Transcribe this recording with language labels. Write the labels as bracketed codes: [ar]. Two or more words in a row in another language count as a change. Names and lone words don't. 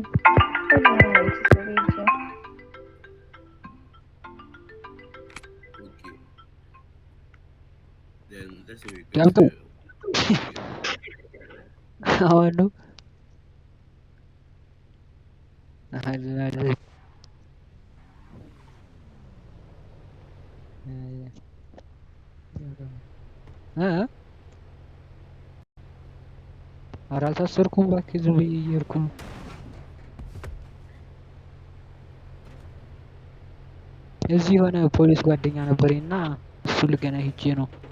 [en] What do you mean I disobeyed you? Okay. Then let's say we go [ms] Jam tu. [en] to okay. [ms] Awak tu. Ada. Ha? [am] አላሳሰርኩም እባክህ ዝም ብዬ እየሄድኩ ነው። እዚህ የሆነ ፖሊስ ጓደኛ ነበረኝ እና እሱ ልገና ሄጄ ነው።